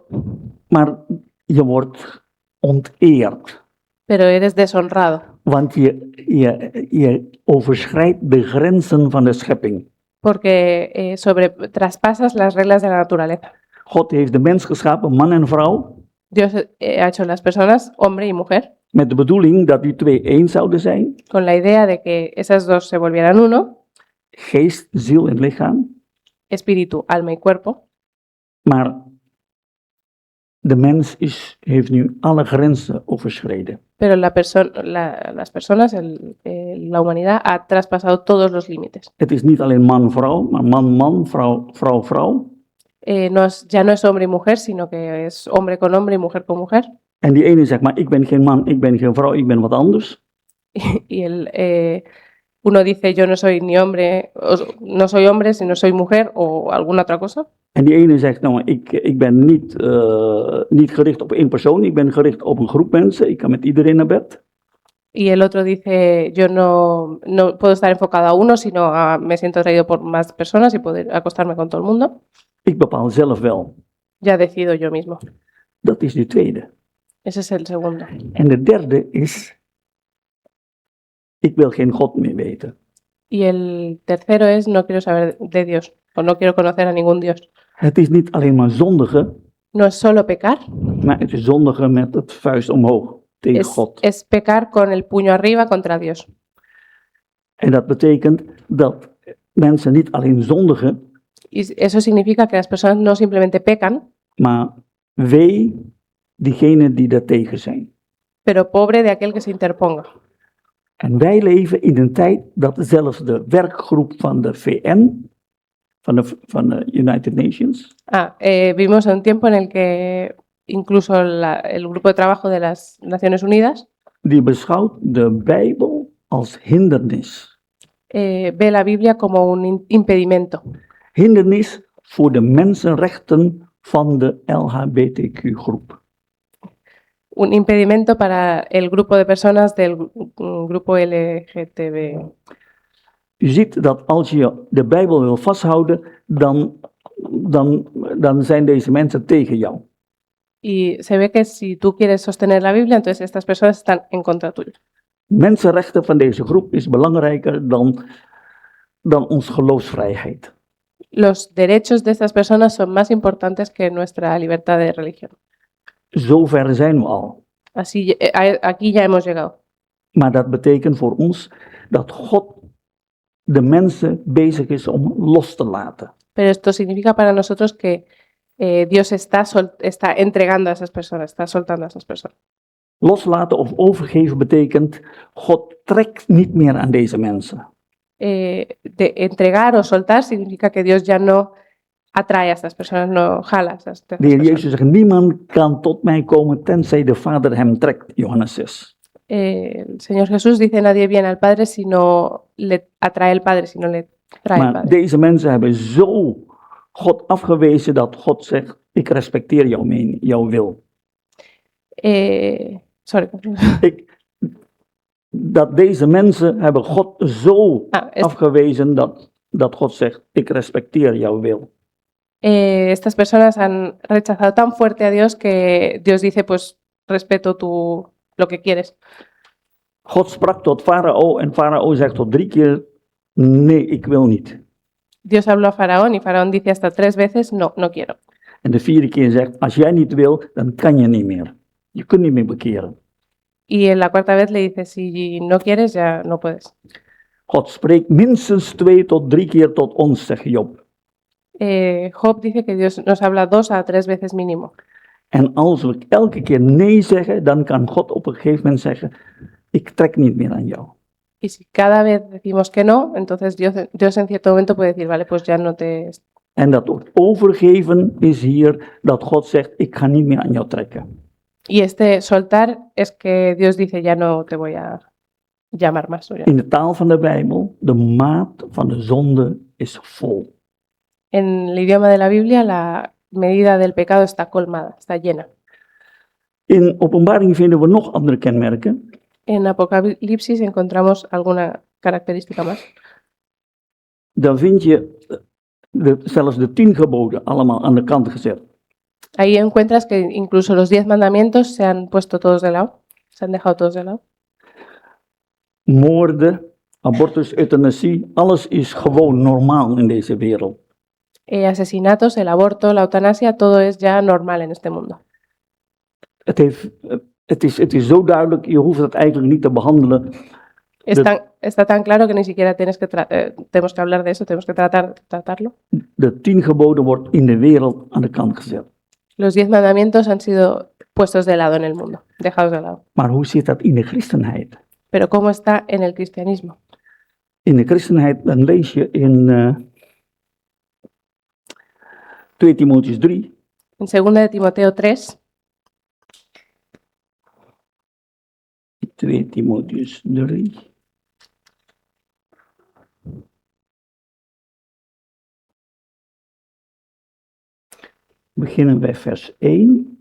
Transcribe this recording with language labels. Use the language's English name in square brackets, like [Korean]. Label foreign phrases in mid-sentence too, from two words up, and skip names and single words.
[Dutch] Maar je wordt onteerd, [Spanish] pero eres deshonrado, [Dutch] want je overschrijdt de grenzen van de schepping. [Spanish] porque traspasas las reglas de la naturaleza. [Dutch] God heeft de mens geschapen, man en vrouw, [Spanish] Dios ha hecho las personas, hombre y mujer, [Dutch] met de bedoeling dat die twee één zouden zijn, [Spanish] con la idea de que esas dos se volvieran uno, [Dutch] geest, ziel en lichaam. [Spanish] espíritu, alma y cuerpo. [Dutch] Maar de mens heeft nu alle grenzen overschreden. [Spanish] Pero las personas, la humanidad ha traspasado todos los límites. [Dutch] Het is niet alleen man-vrouw, maar man-man, vrouw-vrouw. [Spanish] Ya no es hombre y mujer, sino que es hombre con hombre y mujer con mujer. [Dutch] En die ene zegt, maar ik ben geen man, ik ben geen vrouw, ik ben wat anders. [Spanish] Y uno dice, yo no soy ni hombre, no soy hombre, sino soy mujer o alguna otra cosa. [Dutch] En die ene zegt, nou, ik ben niet gericht op één persoon, ik ben gericht op een groep mensen, ik kan met iedereen naar bed. [Spanish] Y el otro dice, yo no puedo estar enfocado a uno, sino me siento atraído por más personas y poder acostarme con todo el mundo. [Dutch] Ik bepaal zelf wel. [Spanish] Ya decido yo mismo. [Dutch] Dat is de tweede. [Spanish] Ese es el segundo. [Dutch] En de derde is, ik wil geen God meer weten. [Spanish] Y el tercero es, no quiero saber de Dios, o no quiero conocer a ningún Dios. [Dutch] Het is niet alleen maar zondigen, [Spanish] No es solo pecar, [Dutch] maar het is zondigen met het vuist omhoog tegen God. [Spanish] es pecar con el puño arriba contra Dios. [Dutch] En dat betekent dat mensen niet alleen zondigen, [Spanish] Y eso significa que las personas no simplemente pecan, [Dutch] maar wee diegenen die daartegen zijn. [Spanish] pero pobre de aquel que se interponga. [Dutch] En wij leven in een tijd dat zelfs de werkgroep van de VN, van de United Nations, [Spanish] Vivimos en un tiempo en el que incluso el grupo de trabajo de las Naciones Unidas [Dutch] die beschouwt de Bijbel als hindernis. [Spanish] ve la Biblia como un impedimento. [Dutch] Hindernis voor de mensenrechten van de LHBTQ-groep. [Spanish] Un impedimento para el grupo de personas del grupo LGTB. [Dutch] U ziet dat als je de Bijbel wil vasthouden, dan zijn deze mensen tegen jou. [Spanish] Y se ve que si tú quieres sostener la Biblia, entonces estas personas están en contra tuya. [Dutch] Mensenrechten van deze groep is belangrijker dan onze geloofsvrijheid. [Spanish] Los derechos de estas personas son más importantes que nuestra libertad de religión. [Dutch] Zover zijn we al. [Spanish] Así, aquí ya hemos llegado. [Dutch] Maar dat betekent voor ons dat God de mensen bezig is om los te laten. [Spanish] Pero esto significa para nosotros que Dios está entregando a esas personas, está soltando a esas personas. [Dutch] Loslaten of overgeven betekent God trekt niet meer aan deze mensen. [Spanish] De entregar o soltar significa que Dios ya no atrae a estas personas, no jala a estas [Dutch] De Heer [Spanish] personas. [Dutch] Jezus zegt, niemand kan tot mij komen tenzij de Vader hem trekt, Johannes 6. [Spanish] El Señor Jesús dice, nadie viene al Padre si no le atrae el Padre, si no le trae el [Dutch] Maar [Spanish] Padre. [Dutch] deze mensen hebben zo God afgewezen dat God zegt, ik respecteer jouw mening, jouw wil. Sorry. Dat deze mensen hebben God zo afgewezen dat God zegt, ik respecteer jouw wil. [Spanish] Estas personas han rechazado tan fuerte a Dios que Dios dice, pues respeto lo que quieres. [Dutch] God sprak tot Farao en Farao zegt tot 3 keer, nee, ik wil niet. [Spanish] Dios habló a Faraón y Faraón dice hasta 3 veces, no, no quiero. [Dutch] En de 4e keer zegt, als jij niet wil, dan kan je niet meer. Je kunt niet meer bekeren. [Spanish] Y en la 4ª vez le dice, si no quieres, ya no puedes. [Dutch] God spreekt minstens 2 tot 3 keer tot ons, zegt Job. [Spanish] Job dice que Dios nos habla 2 a 3 veces mínimo. [Dutch] En als we elke keer nee zeggen, dan kan God op een gegeven moment zeggen, ik trek niet meer aan jou. [Spanish] Y si cada vez decimos que no, entonces Dios en cierto momento puede decir, vale, pues ya no te... [Dutch] En dat woord overgeven is hier dat God zegt, ik ga niet meer aan jou trekken. [Spanish] Y este soltar es que Dios dice, ya no te voy a llamar más. O ya. [Dutch] In de taal van de Bijbel, de maat van de zonde is vol. [Spanish] En el idioma de la Biblia, la medida del pecado está colmada, está llena. [Dutch] In Openbaring vinden we nog andere kenmerken. [Spanish] En Apocalipsis encontramos alguna característica más. [Dutch] Dan vind je zelfs de 10 geboden allemaal aan de kant gezet. [Spanish] Ahí encuentras que incluso los 10 mandamientos se han puesto todos de lado, se han dejado todos de lado. [Dutch] Moorden, abortus, euthanasie, alles is gewoon normaal in deze wereld. [Spanish] Asesinatos, el aborto, la eutanasia, todo es ya normal en este mundo. [Dutch] Het is zo duidelijk, je hoeft het eigenlijk niet te behandelen. [Spanish] Está tan claro que ni siquiera tenemos que hablar de eso, tenemos que tratarlo. [Dutch] De 10 geboden wordt in de wereld aan de kant gezet. [Spanish] Los 10 mandamientos han sido puestos de lado en el mundo, dejados de lado. [Dutch] Maar hoe zit dat in de christenheid? [Spanish] Pero ¿cómo está en el cristianismo? [Dutch] In de christenheid, dan lees je in 2 Timotheus 3. [Spanish] En 2 de Timoteo 3, [Dutch] 2 Timotheus 3. Beginnen bij vers 1.